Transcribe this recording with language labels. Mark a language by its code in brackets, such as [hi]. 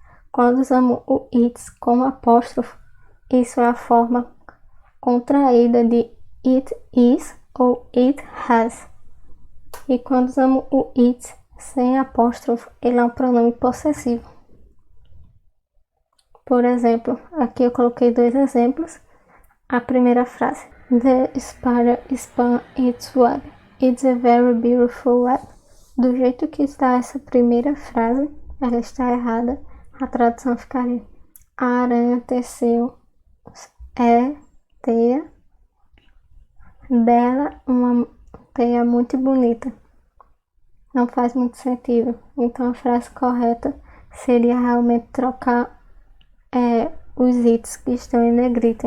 [pt] Quando usamos o it com apóstrofo, isso é a forma contraída de it is ou it has. E quando usamos o it sem apóstrofo, ele é um pronome possessivo. Por exemplo, aqui eu coloquei 2 exemplos. A primeira frase, [en] the spider spun its web. It's a very beautiful web. [pt] Do jeito que está essa primeira frase, ela está errada. A tradução ficaria, a aranha teceu teia dela, uma teia muito bonita. Não faz muito sentido. Então a frase correta seria realmente trocar os its que estão em negrito.